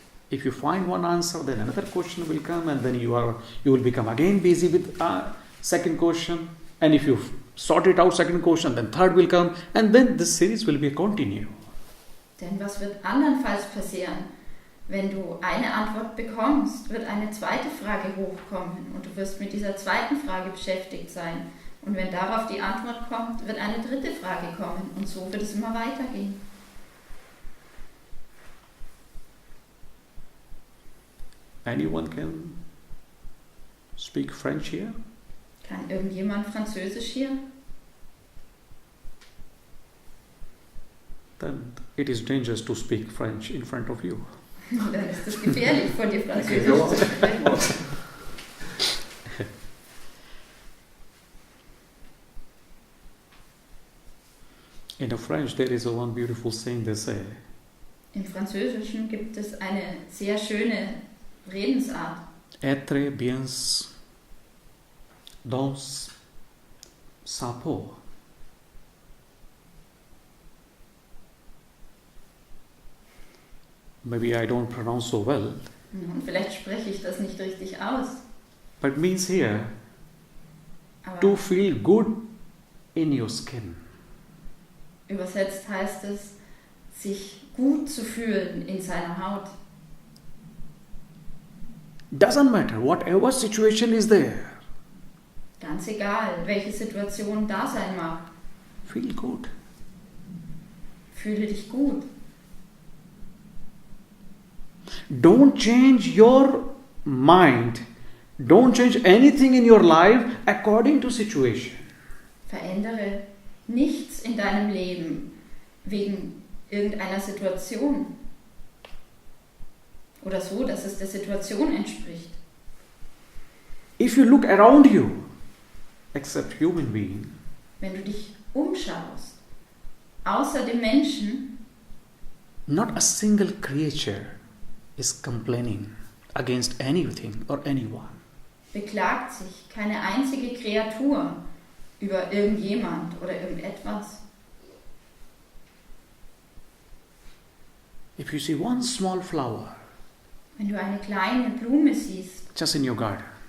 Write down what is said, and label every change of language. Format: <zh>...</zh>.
<en>If you find one answer, then another question will come, and then you will become again busy with second question. And if you sort it out, second question, then third will come, and then this series will be continue.</en> <de>Denn was wird andernfalls passieren? Wenn du eine Antwort bekommst, wird eine zweite Frage hochkommen und du wirst mit dieser zweiten Frage beschäftigt sein. Und wenn darauf die Antwort kommt, wird eine dritte Frage kommen und so wird es immer weitergehen.</de> <en>Anyone can speak French here?</en> <de>Kann irgendjemand Französisch hier?</de> <en>Then it is dangerous to speak French in front of you.</en> <de>Dann ist es gefährlich, von dir Französisch zu sprechen.</de> <en>In the French, there is one beautiful saying they say,</en> <de>Im Französischen gibt es eine sehr schöne Redensart.</de> <fr>Être bien dans sa peau.</fr> <en>Maybe I don't pronounce so well,</en> <de>Und vielleicht spreche ich das nicht richtig aus.</de> <en>but means here</en> <de>Aber</de> <en>to feel good in your skin.</en> <de>übersetzt heißt es, sich gut zu fühlen in seiner Haut.</de> <en>Doesn't matter, whatever situation is there,</en> <de>Ganz egal, welche Situation da sein mag.</de> <en>feel good.</en> <de>Fühle dich gut.</de> <en>Don't change your mind. Don't change anything in your life according to situation.</en> <de>Verändere nichts in deinem Leben wegen irgendeiner Situation. Oder so, dass es der Situation entspricht.</de> <en>If you look around you, except human being,</en> <de>Wenn du dich umschaust, außer dem Menschen,</de> <en>not a single creature is complaining against anything or anyone.</en> <de>beklagt sich keine einzige Kreatur über irgendjemand oder irgendetwas.</de> <en>If you see one small flower</en> <de>Wenn du eine kleine Blume siehst</de> <en>just in your garden,</en>